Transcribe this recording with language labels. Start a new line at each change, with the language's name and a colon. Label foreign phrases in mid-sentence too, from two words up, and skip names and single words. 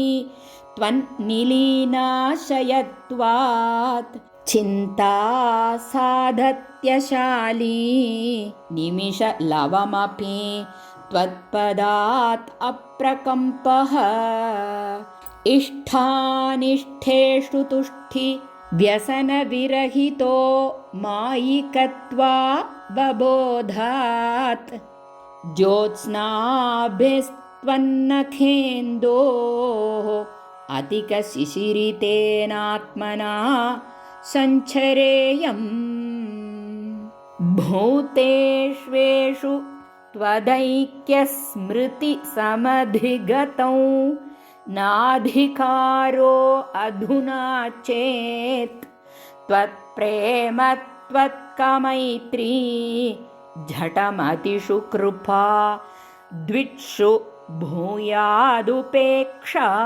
Sanskrit: ത്വന്നിലീനാശയത്വാत् ചിന്താ സാധത്യശാലീ നിമിഷലവമപി ത്വത്പദാത് അപ്രകമ്പഃ ഇഷ്ടാനിഷ്ടേഷു തുഷ്ടി വ്യസനവിരഹിതോ മായികത്വാ बबोधात् ज्योत्स्नाभिस्त्वन्नखेन्दोः अधिकशिशिरितेनात्मना सञ्चरेयम् भूतेष्वेषु त्वदैक्यस्मृतिसमधिगतौ नाधिकारो अधुना चेत् त्वत्प्रेम त्वत्कमैत्री झटमतिषु कृपा द्विषु भूयादुपेक्षा